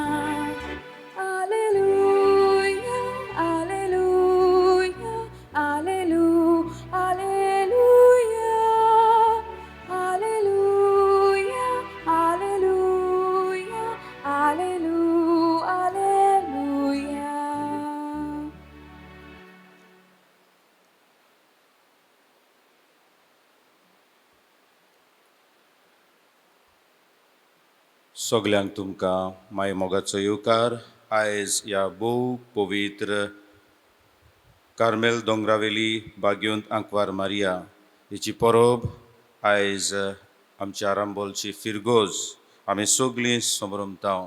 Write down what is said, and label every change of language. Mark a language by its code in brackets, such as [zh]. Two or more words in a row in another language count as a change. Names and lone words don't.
[la] Alleluia, alleluia, alleluia, alleluia, alleluia, alleluia, alleluia, alleluia. [kok] सगल्यांक तुमकां माय मोगाचो येवकार. आयज ह्या भोव पवित्र कार्मेल दोंगरावेली बाग्योंत आंकवार मारिया हिची परब आयज आमच्या आरांबोलची फिरगोज आमी सगळीं समरमतांव.